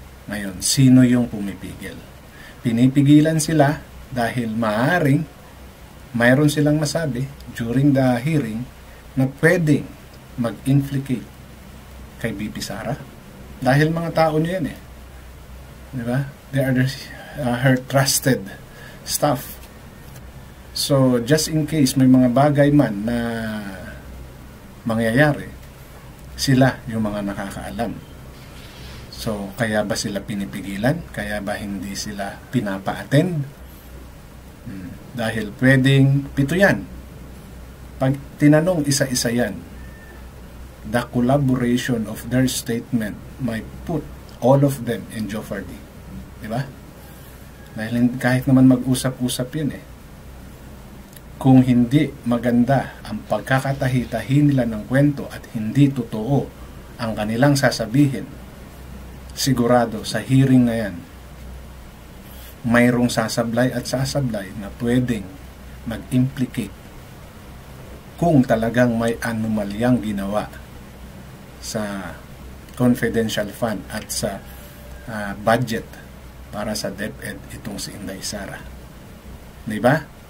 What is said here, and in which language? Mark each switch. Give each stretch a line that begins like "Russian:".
Filipino: Ngayon, sino yung pumipigil? Pinipigilan sila dahil maaaring mayroon silang masabi
English: during the hearing
Filipino: na pwedeng mag-implicate kay BP Sara. Dahil mga tao niya yan eh. Di ba?
English: They are her trusted staff.
Filipino: So,
English: just in case
Filipino: may mga bagay man na mangyayari, sila yung mga nakakaalam. So, kaya ba sila pinipigilan? Kaya ba hindi sila pinapa-attend? Dahil pwedeng 7 yan. Pag tinanong isa-isa yan,
English: the collaboration of their statement might put all of them in jeopardy.
Filipino: Diba? Dahil kahit naman mag-usap-usap yun eh. Kung hindi maganda ang pagkakatahi-tahi nila ng kwento at hindi totoo ang kanilang sasabihin, sigurado sa hearing na yan, mayroong sasablay at sasablay na pwedeng mag-implicate kung talagang may anomalyang ginawa sa confidential fund at sa budget para sa DepEd itong si Inday Sara. Diba?